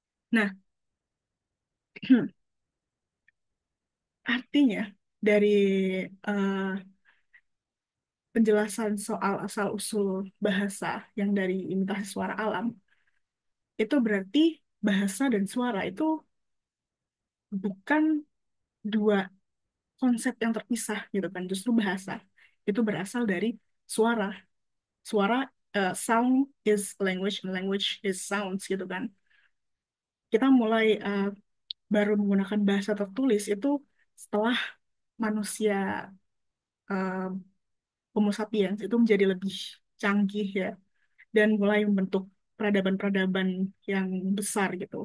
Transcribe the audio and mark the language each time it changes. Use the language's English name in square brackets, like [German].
[Indonesian] Nah, artinya dari uh, penjelasan soal asal-usul bahasa yang dari imitasi suara alam, itu berarti bahasa dan suara itu bukan dua konsep yang terpisah gitu kan. Justru bahasa itu berasal dari suara. Suara, [English] sound is language and language is sounds [Indonesian] gitu kan. Kita mulai baru menggunakan bahasa tertulis itu setelah manusia, uh, Homo sapiens itu menjadi lebih canggih ya, dan mulai membentuk peradaban-peradaban yang besar gitu.